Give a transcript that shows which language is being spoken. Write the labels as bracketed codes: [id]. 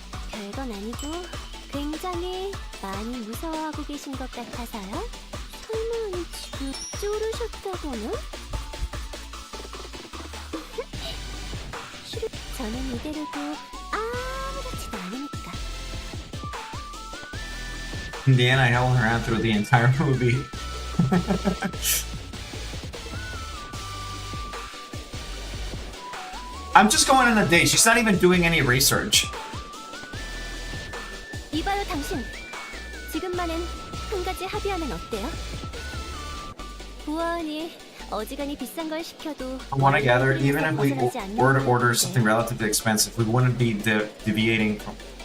[ko] 별건 아니고 굉장히 많이 무서워하고 계신 것 같아서요. 설마 지금 쫄으셨다거나? 저는 이대로도 아무렇지도 않으니까. [en] In the end, I held her hand through the entire movie. I'm just going on a date. She's not even doing any research. [ko] 이봐요, 당신. 지금만은 한 가지 합의하면 어때요? 보아하니 어지간히 비싼 걸 시켜도 [en] I want to gather, even if we were to order something relatively expensive, we wouldn't be deviating from.